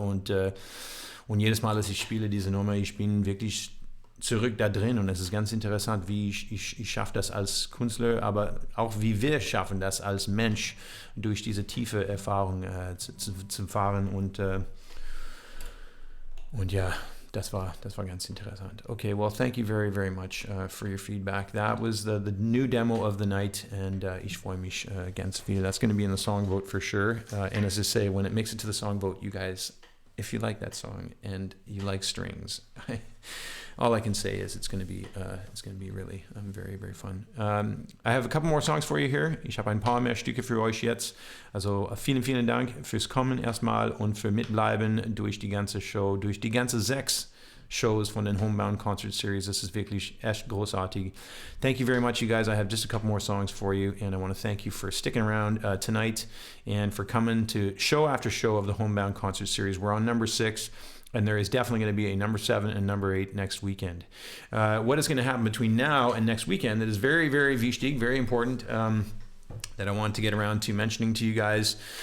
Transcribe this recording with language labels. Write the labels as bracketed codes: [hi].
[de] Und jedes Mal, dass ich spiele diese Nummer, ich bin wirklich zurück da drin. Und es ist ganz interessant, wie ich schaffe das als Künstler, aber auch wie wir schaffen das als Mensch, durch diese tiefe Erfahrung zu fahren. Und ja, das war ganz interessant. [en] Okay, well, thank you very, very much for your feedback. That was the new demo of the night, and [de] ich freue mich ganz viel. [en] That's going to be in the song vote for sure. And as I say, when it makes it to the song vote, you guys, if you like that song and you like strings, all I can say is it's going to be really very, very fun. I have a couple more songs for you here. [de] Ich habe ein paar mehr Stücke für euch jetzt. Also vielen, vielen Dank fürs Kommen erstmal und für Mitbleiben durch die ganze Show, durch die ganze 6 Shows von den Homebound Concert Series. [en] This is [de] wirklich echt großartig. [en] Thank you very much, you guys. I have just a couple more songs for you, and I want to thank you for sticking around tonight and for coming to show after show of the Homebound Concert Series. We're on number 6. And there is definitely going to be a number 7 and number 8 next weekend. What is going to happen between now and next weekend that is very, very wichtig, very important, that I want to get around to mentioning to you guys.